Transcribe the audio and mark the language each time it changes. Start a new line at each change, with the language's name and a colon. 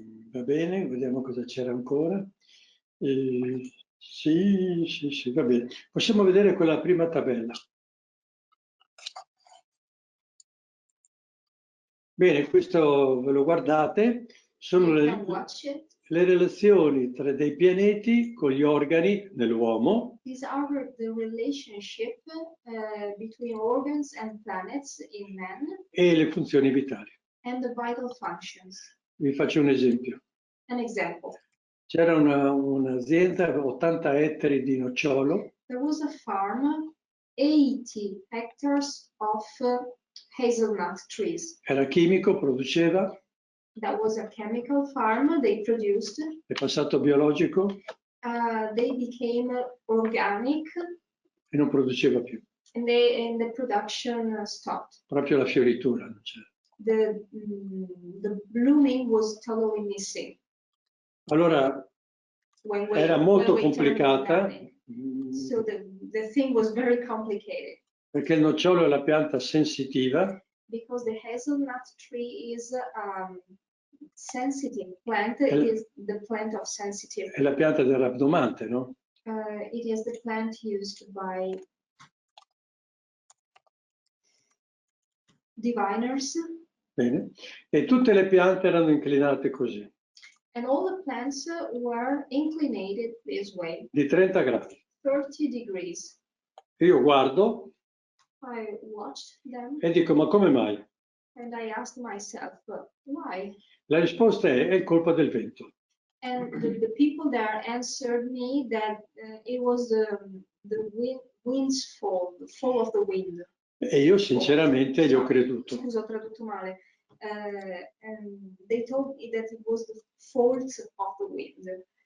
Italian: Va bene, vediamo cosa c'era ancora. Sì, va bene. Possiamo vedere quella prima tabella. Bene, questo ve lo guardate. Sono le relazioni tra dei pianeti con gli organi dell'uomo.
English: These are the relationship between organs and planets in man.
Italian: E le funzioni vitali.
English: And the vital functions.
Italian: Vi faccio un esempio.
English: An example.
Italian: C'era un'azienda, 80 ettari di nocciolo.
English: There was a farm, 80 hectares of hazelnut trees.
Italian: Era chimico, produceva.
English: That was a chemical farm. They produced.
Italian: È passato biologico.
English: They became organic.
Italian: E non produceva più.
English: And the production stopped.
Italian: Proprio la fioritura non c'era.
English: The blooming was totally missing.
Italian: Allora era molto complicata.
English: So the thing was very complicated.
Italian: Perché il nocciolo è la pianta sensitiva.
English: Because the hazelnut tree is sensitive plant, is the plant of sensitive.
Italian: È la pianta del rabdomante, no?
English: It is the plant used by diviners.
Italian: Bene. E tutte le piante erano inclinate così.
English: And all the plants were inclinated this way.
Italian: Di 30 gradi.
English: 30 degrees.
Italian: Io guardo.
English: I watched them.
Italian: E dico, ma come mai?
English: And I asked myself, why?
Italian: La risposta è colpa del vento.
English: And the people there answered me that it was the wind's fall, the fall of the wind.
Italian: E io sinceramente gli ho creduto. Scusa, ho tradotto male.
English: And they told me that it was the fault of the wind.